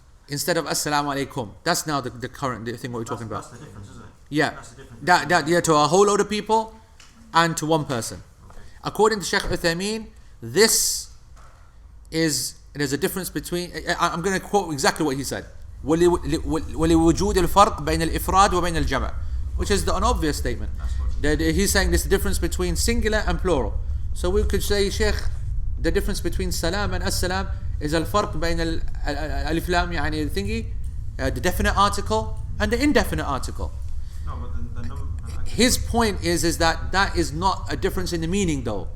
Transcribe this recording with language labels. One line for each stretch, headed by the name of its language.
English: instead of assalamu alaikum. That's now the current thing what we're talking about. That's the difference, isn't it? Yeah. That's the difference. That to a whole load of people and to one person. Okay. According to Shaykh Uthaymeen, there's a difference between, I'm going to quote exactly what he said.
Arabic: وَلِوُجُودِ الْفَرْقِ بَيْنَ الْإِفْرَادِ وَبَيْنَ الْجَمْعِ,
English: which is an obvious statement. That he's saying there's a difference between singular and plural. So we could say, Shaykh, the difference between salam and as-salam is al-farq
Arabic: بين الألف لام يعني
English: thingy, the definite article and the indefinite article. No, but His point is that is not a difference in the meaning though.